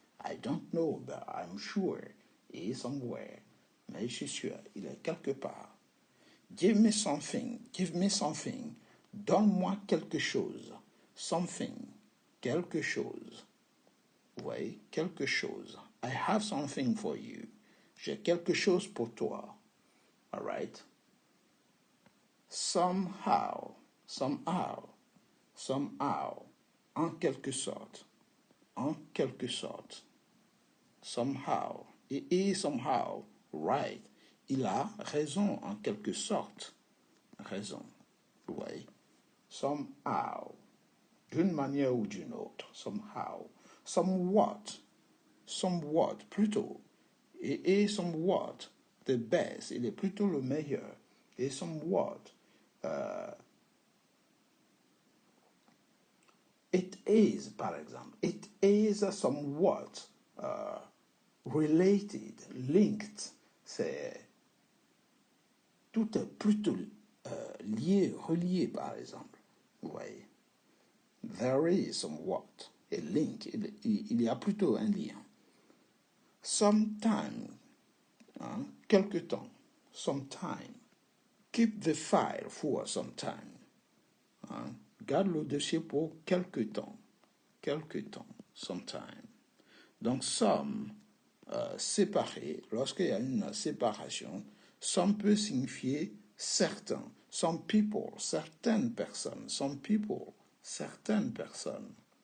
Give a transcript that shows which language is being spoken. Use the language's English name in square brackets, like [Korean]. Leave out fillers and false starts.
[English] I don't know, but I'm sure he is somewhere. [French] Mais je suis sûr, il est quelque part. [English] Give me something. Give me something. [French] Donne-moi quelque chose. Something. Quelque chose. Oui, quelque chose. [English] I have something for you. [French] J'ai quelque chose pour toi. [English] All right? Somehow. Somehow. Somehow. [French] En quelque sorte. En quelque sorte. [English] Somehow. He is somehow right. [French] Il a raison en quelque sorte. Raison. Oui. [English] Somehow. [French] D'une manière ou d'une autre. [English] Somehow. Somewhat. Somewhat. [French] Plutôt. [English] He is somewhat the best. [French] Il est plutôt le meilleur. Et somewhat. [English] It is, [French] par exemple. [English] It is somewhat related, linked. [French] C'est tout est plutôt lié, relié, par exemple. Vous voyez. [English] There is somewhat a link. [French] Il y a plutôt un lien. Sometime, hein, quelque temps. [English] Sometime. Keep the file for some time. [French] Hein. Garde le dossier pour quelque temps. Quelque temps. Sometime. Donc, some, séparé, lorsqu'il y a une séparation, some peut signifier certains. [English] Some people, [French] certaines personnes. Some people, certaines personnes.